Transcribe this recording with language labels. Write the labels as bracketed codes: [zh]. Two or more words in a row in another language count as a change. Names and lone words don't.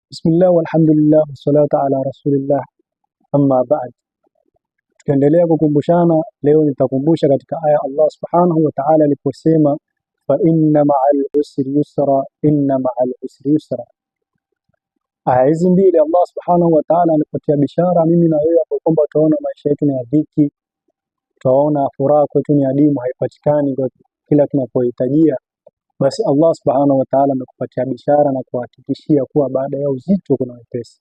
[ar] بسم الله والحمد لله والصلاة على رسول الله أما بعد. [sw] Tukiendelea kukumbushana, leo nitakumbusha katika aya [ar] الله سبحانه وتعالى [sw] aliposema [ar] فإن مع العسر يسرا إن مع العسر يسرا. [sw] Aya hizi mbili [ar] الله سبحانه وتعالى [sw] anapatia bishara mimi na wewe hapo kwamba tunaona maisha yetu ni ya dhiki, tunaona furaha kwetu ni adimu, haipatikani kwa kila tunapohitajia. Basi [ar] الله سبحانه وتعالى [sw] amekupatia bishara na kuhakikishia kuwa baada ya uzito kuna wepesi.